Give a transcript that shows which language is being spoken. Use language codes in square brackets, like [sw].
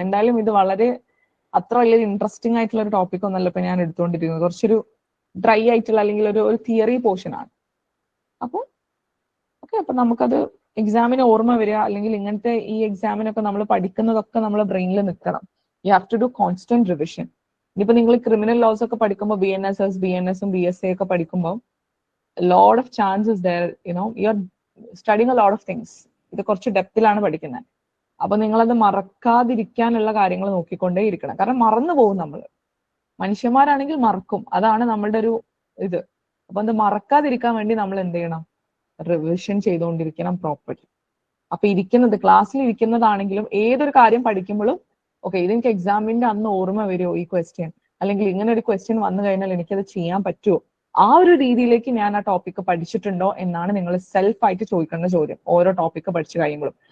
[ml] എന്തായാലും ഇത് വളരെ അത്ര വലിയ ഇൻട്രസ്റ്റിംഗ് ആയിട്ടുള്ള ഒരു ടോപ്പിക് ഒന്നല്ല ഇപ്പൊ ഞാൻ എടുത്തുകൊണ്ടിരിക്കുന്നത്. കുറച്ചൊരു ഡ്രൈ ആയിട്ടുള്ള അല്ലെങ്കിൽ ഒരു തിയറി പോർഷൻ ആണ്. അപ്പോൾ ഓക്കെ, അപ്പൊ നമുക്കത് എക്സാമിന് ഓർമ്മ വരിക, അല്ലെങ്കിൽ ഇങ്ങനത്തെ ഈ എക്സാമിനൊക്കെ നമ്മൾ പഠിക്കുന്നതൊക്കെ നമ്മളെ ബ്രെയിനിൽ നിൽക്കണം. [en] You have to do constant revision. [ml] ഇനിയിപ്പോ നിങ്ങൾ ക്രിമിനൽ ലോസ് ഒക്കെ പഠിക്കുമ്പോൾ BNSS, BNS, BSA ഒക്കെ പഠിക്കുമ്പോൾ [en] lot of chances there, you're studying a lot of things. [ml] ഇത് കുറച്ച് ഡെപ്തിലാണ് പഠിക്കുന്നത്. അപ്പൊ നിങ്ങളത് മറക്കാതിരിക്കാനുള്ള കാര്യങ്ങൾ നോക്കിക്കൊണ്ടേ ഇരിക്കണം. കാരണം മറന്നു പോകും നമ്മൾ. മനുഷ്യന്മാരാണെങ്കിൽ മറക്കും, അതാണ് നമ്മളുടെ ഒരു ഇത്. അപ്പൊ അത് മറക്കാതിരിക്കാൻ വേണ്ടി നമ്മൾ എന്ത് ചെയ്യണം? റിവിഷൻ ചെയ്തുകൊണ്ടിരിക്കണം പ്രോപ്പർലി. അപ്പൊ ക്ലാസ്സിൽ ഇരിക്കുന്നതാണെങ്കിലും ഏതൊരു കാര്യം പഠിക്കുമ്പോഴും ഓക്കെ, ഇതെനിക്ക് എക്സാമിന്റെ അന്ന് ഓർമ്മ വരുമോ ഈ ക്വസ്റ്റ്യൻ, അല്ലെങ്കിൽ ഇങ്ങനെ ഒരു ക്വസ്റ്റ്യൻ വന്നു കഴിഞ്ഞാൽ എനിക്കത് ചെയ്യാൻ പറ്റുമോ, ആ ഒരു രീതിയിലേക്ക് ഞാൻ ആ ടോപ്പിക്ക് പഠിച്ചിട്ടുണ്ടോ എന്നാണ് നിങ്ങൾ സെൽഫായിട്ട് ചോദിക്കേണ്ട ചോദ്യം ഓരോ ടോപ്പിക്ക് പഠിച്ചു കഴിയുമ്പോഴും.